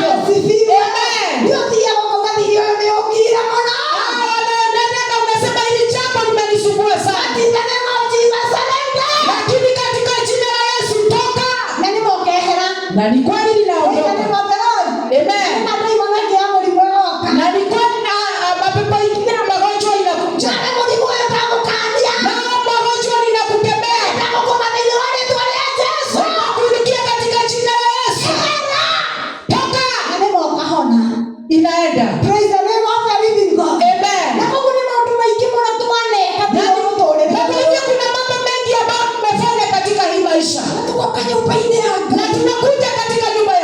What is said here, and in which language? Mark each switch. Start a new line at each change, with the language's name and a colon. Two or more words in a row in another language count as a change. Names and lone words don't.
Swahili: Asifiwe. Amen.
Kikuyu: Nĩ ũthiaga ũkathiri ũyũ nĩ ũkire mũno.
Swahili: Wanaenda unasema hili jambo limenisumbua sana.
English: In the name of Jesus, surrender.
Swahili: Lakini katika jina la Yesu toka.
Kikuyu: Na nĩ mũkehera.
Swahili: Na ni kweli
English: In the name
Swahili: linaondoka.
English: of the Lord. Amen.
Kikuyu: Na ndaimono ĩngĩ ya mũrimũ ĩgoka.
Swahili: Na ni kweli mapepo ingine na magonjwa inakuja.
Kikuyu: Na mũrimũ ũyũ ũtagũkania.
Swahili: Na magonjwa ninakukemea.
Kikuyu: Ndagũkũma thĩinĩ wa rĩĩtwa rĩa Jesũ.
Swahili: Kurudia katika jina la Yesu. Toka.
Kikuyu: Na nĩ mũkahona.
Swahili: Inaenda.
English: Praise the name of the living God. Amen.
Kikuyu: Na koguo nĩ maũndũ maingĩ mũno twaneka thĩinĩ wa mũtũũrĩre.
Swahili: Na kwa hivyo kuna mambo mengi ambayo tumefanya katika hii maisha.
Kikuyu: Tugoka nyũmba-inĩ ya Na Ngai.
Swahili: tunakuja katika